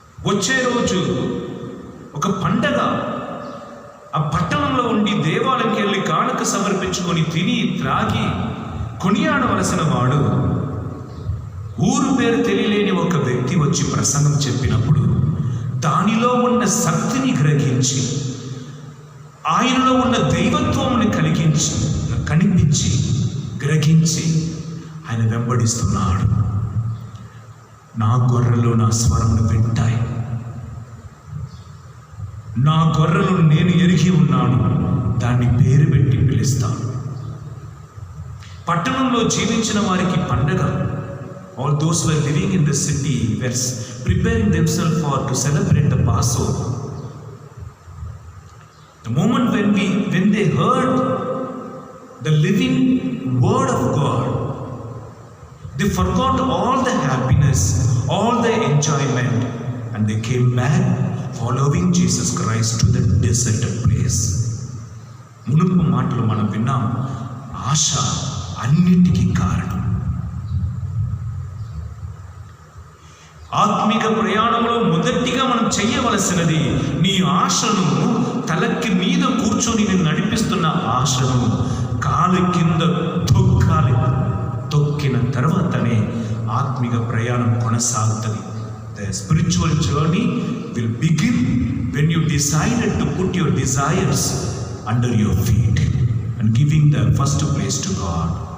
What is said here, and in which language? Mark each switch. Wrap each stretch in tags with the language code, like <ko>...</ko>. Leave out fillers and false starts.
<te>వచ్చే రోజు ఒక పండగ, ఆ పట్టణంలో ఉండి దేవాలయంకి వెళ్ళి కానుక సమర్పించుకొని తిని త్రాగి కొనియాడవలసిన వాడు, ఊరు పేరు తెలియలేని ఒక వ్యక్తి వచ్చి ప్రసంగం చెప్పినప్పుడు దానిలో ఉన్న శక్తిని గ్రహించి, ఆయనలో ఉన్న దైవత్వముని కనిపించి గ్రహించి ఆయన వెంబడిస్తున్నాడు. నా గొర్రెలు నా స్వరమును వింటాయి, నా గొర్రెలు నేను ఎరిగి ఉన్నాను, దాన్ని పేరు పెట్టి పిలుస్తాను. పట్టణంలో జీవించిన వారికి పండగ.</te> <en>All those who are living in the city were preparing themselves to celebrate the Passover. The moment when they heard the living word of God, they forgot all the happiness, all the enjoyment, and they came back following Jesus Christ to the deserted place.</en> <te>మునుపు మాటలు మనం విన్నాం. ఆశ అన్నిటికీ కారణం. ఆత్మిక ప్రయాణంలో మొదటిగా మనం చేయవలసినది, నీ ఆశను తలకి మీద కూర్చొని నేను నడిపిస్తున్న ఆశను కాలు కింద తొక్కాలి. తొక్కిన తర్వాతనే ఆత్మిక ప్రయాణం కొనసాగుతుంది.</te> <en>The spiritual journey will begin when you decided to put your desires under your feet and giving the first place to God.</en>